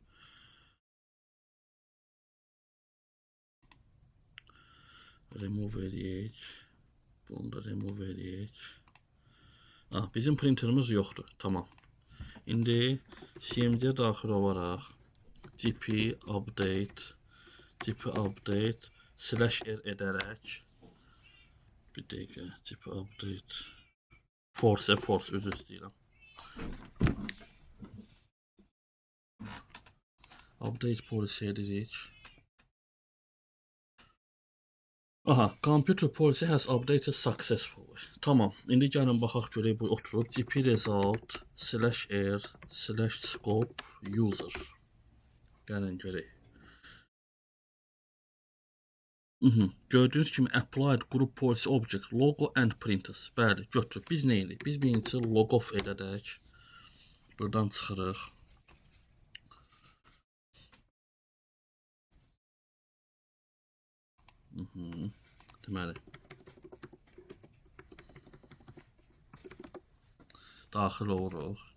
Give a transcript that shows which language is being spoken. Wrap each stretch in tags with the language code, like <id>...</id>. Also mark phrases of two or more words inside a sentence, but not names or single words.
<az>Remove eləyək, bunu da remove eləyək. Bizim printerimiz yoxdur, tamam. İndi CMD-yə daxil olaraq</az> <en>gp update /r</en> <az>edərək, bir dəqiqə,</az> <en>gp update force,</en> <az>özür istəyirəm.</az> <en>Update policy edirik. Aha, computer policy has updated successfully.</en> <az>Tamam. İndi gəlin baxaq görək bu oturub</az> <en>GP result /r/scope user.</en> <az>Gəlin görək. Gördüyünüz kimi</az> <en>applied group policy object logo and printers.</en> <az>Bəli, götür. Biz nə edirik? Biz birinci</az> <en>log off</en> <az>edək. Buradan çıxırıq. Deməli. Daxil oluruq.</az>